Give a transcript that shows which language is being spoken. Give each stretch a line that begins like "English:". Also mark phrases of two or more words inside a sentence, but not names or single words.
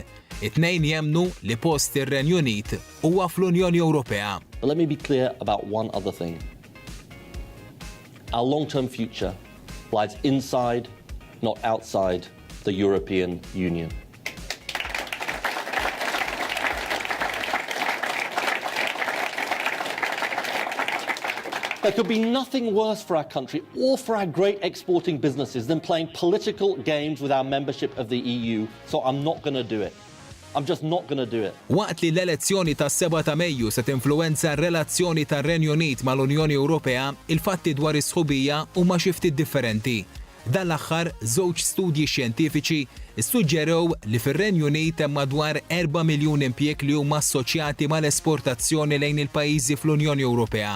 Maltese: It-tnejn jemmnu li post ir-Renju Unit huwa fl-Unjoni Ewropea.
English: Let me be clear about one other thing. Our long-term future lies inside, not outside, the European Union. There could be nothing worse for our country or for our great exporting businesses than playing political games with our membership of the EU, so I'm not going to do it. I'm just not going to do it.
Maltese: Waqt li l-elezzjoni tas-7 ta' Mejju se tinfluwenza r-relazzjoni tar-Renju Unit mal-Unjoni Ewropea, il-fatti dwar is-sħubija huma xi ftit differenti. Dan l-aħħar żewġ studji xjentifiċi issuġġerew li fir-Renju Unit hemm madwar 4 miljun impjieg li huma assoċjati mal-esportazzjoni lejn il-pajjiżi fl-Unjoni Ewropea.